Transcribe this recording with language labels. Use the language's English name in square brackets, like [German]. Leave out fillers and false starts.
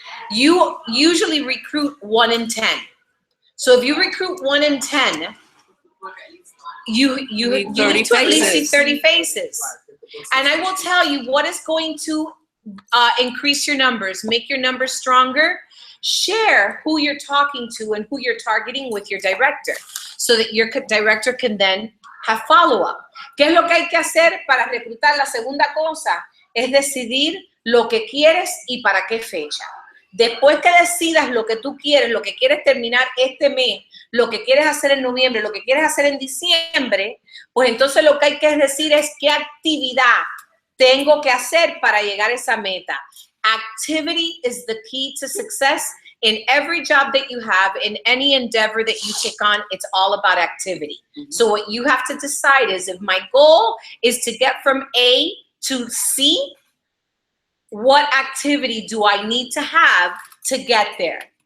[English] You usually recruit 1 in 10. So if you recruit 1 in 10, you need to at least see 30 faces. And I will tell you what is going to increase your numbers, make your numbers stronger. Share who you're talking to and who you're targeting with your director so that your director can then have follow-up. [Spanish] ¿Qué es lo que hay que hacer para reclutar? La segunda cosa es decidir lo que quieres y para qué fecha. Después que decidas lo que tú quieres, lo que quieres terminar este mes, lo que quieres hacer en noviembre, lo que quieres hacer en diciembre, pues entonces lo que hay que decir es qué actividad tengo que hacer para llegar a esa meta. [English] Activity is the key to success. In every job that you have, in any endeavor that you take on, it's all about activity. So what you have to decide is, if my goal is to get from A to C, what activity do I need to have to get there?